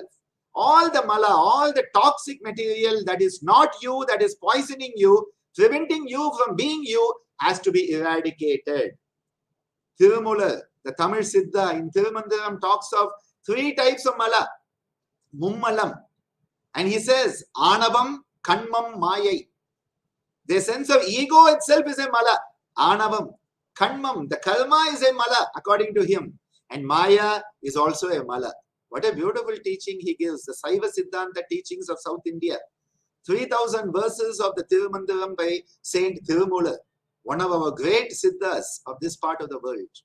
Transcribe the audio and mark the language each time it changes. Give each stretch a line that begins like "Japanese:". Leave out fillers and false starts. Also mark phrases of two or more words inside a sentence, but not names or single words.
English: All the mala, all the toxic material that is not you, that is poisoning you, preventing you from being you, has to be eradicated. Tirumula, the Tamil Siddha in Tirumandaram talks of 3 types of mala. Mummalam. And he says,
Tamil: Anavam, Kanmam, Mayai.
English: The sense of ego itself is a mala. Anavam. Kanmam, the karma is a mala according to him. And Maya is also a mala. What a beautiful teaching he gives. The Saiva Siddhanta teachings of South India. 3,000 verses of the Tirumandaram by Saint Tirumula, one of our great siddhas of this part of the world.